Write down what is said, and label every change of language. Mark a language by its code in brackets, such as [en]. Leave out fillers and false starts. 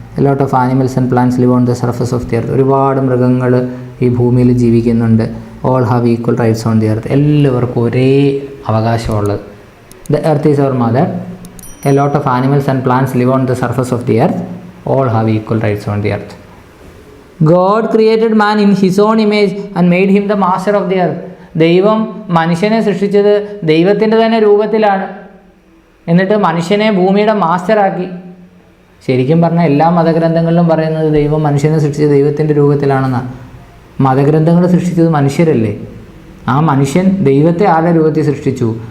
[en] A lot of animals and plants live on the surface of the earth. [ml] ഒരുപാട് മൃഗങ്ങൾ ഈ ഭൂമിയിൽ ജീവിക്കുന്നുണ്ട്. [en] All have equal rights on the earth. [ml] എല്ലാവർക്കും ഒരേ അവകാശമുള്ളത്. [en] The earth is our mother. A lot of animals and plants live on the surface of the earth. All have equal rights on the earth. God created man in his own image and made him the master of the earth. [ml] ദൈവം മനുഷ്യനെ സൃഷ്ടിച്ചത് ദൈവത്തിൻ്റെ തന്നെ രൂപത്തിലാണ്. എന്നിട്ട് മനുഷ്യനെ ഭൂമിയുടെ മാസ്റ്ററാക്കി. ശരിക്കും പറഞ്ഞാൽ എല്ലാ മതഗ്രന്ഥങ്ങളിലും പറയുന്നത് ദൈവം മനുഷ്യനെ സൃഷ്ടിച്ചത് ദൈവത്തിൻ്റെ രൂപത്തിലാണെന്നാണ്. മതഗ്രന്ഥങ്ങൾ സൃഷ്ടിച്ചത് മനുഷ്യരല്ലേ? ആ മനുഷ്യൻ ദൈവത്തെ ആരുടെ രൂപത്തിൽ സൃഷ്ടിച്ചു?